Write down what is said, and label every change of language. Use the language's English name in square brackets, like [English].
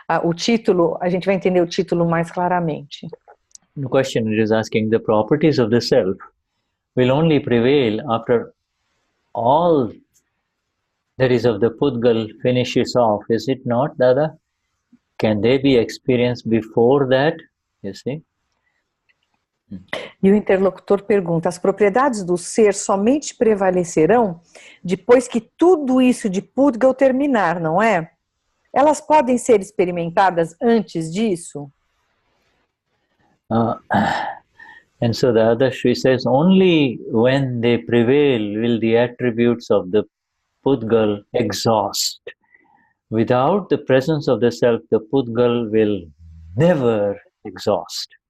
[Portuguese] O título, a gente vai entender o título mais claramente. [English] The question is asking, the properties of the self will only prevail after all that is of the Pudgal finishes off, is it not, Dada? Can they be experienced before that? You see? [Portuguese] E o interlocutor pergunta, as propriedades do ser somente prevalecerão depois que tudo isso de Pudgal terminar, não é? Elas podem ser experimentadas antes disso? [English] And so the Dadashri says, only when they prevail will the attributes of the Pudgal exhaust. Without the presence of the self, the Pudgal will never exhaust.